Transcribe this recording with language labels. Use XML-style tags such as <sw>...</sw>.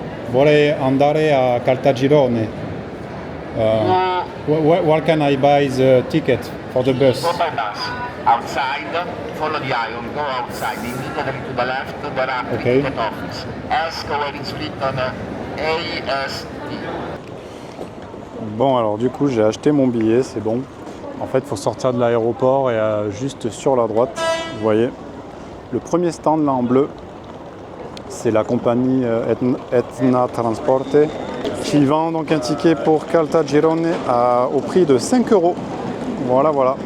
<it>Vorrei andare a Caltagirone.</it> <en>Where can I buy the ticket for the bus? Go by bus. Outside, follow the iron, go outside. Immediately to the left, there are the Okay. ticket office. Ask where it's written ASD.</en> <fr>Bon, alors du coup, j'ai acheté mon billet, c'est bon. En fait, il faut sortir de l'aéroport et juste sur la droite, vous voyez, le premier stand là en bleu, c'est la compagnie Etna Transporte qui vend donc un ticket pour Caltagirone au prix de 5 €. Voilà, voilà.</fr>